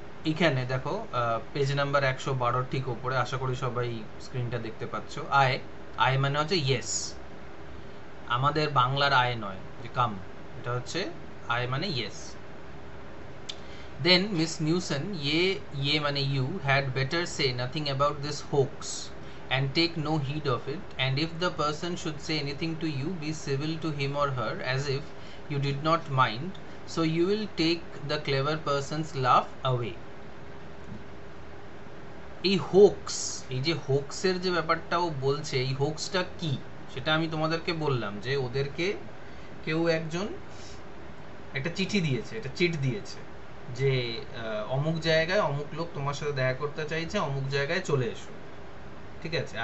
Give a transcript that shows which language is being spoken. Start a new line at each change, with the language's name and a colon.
Bangla: এইখানে দেখো page number 112 ঠিক উপরে, আশা করি সবাই স্ক্রিনটা দেখতে পাচ্ছ। আয়, আয় মানে হচ্ছে ইয়েস, আমাদের বাংলার আয় নয় যে কাম, এটা হচ্ছে আয় মানে yes.
English: Then Miss Newson, ye
Bangla: mane
English: you, had better say nothing about this hoax and take no heed of it, and if the person should say anything to you, be civil to him or her as if you did not mind, so you will take the clever person's laugh away.
Bangla: এই hoax, এই যে হোক্সের যে ব্যাপারটা ও বলছে, এই হোক্সটা কি সেটা আমি তোমাদেরকে বললাম যে ওদেরকে কেউ একজন একটা চিঠি দিয়েছে, একটা চিট দিয়েছে যে অমুক জায়গায় অমুক লোক তোমার সাথে দেখা করতে চাইছে, অমুক জায়গায় চলে এসো, ঠিক আছে।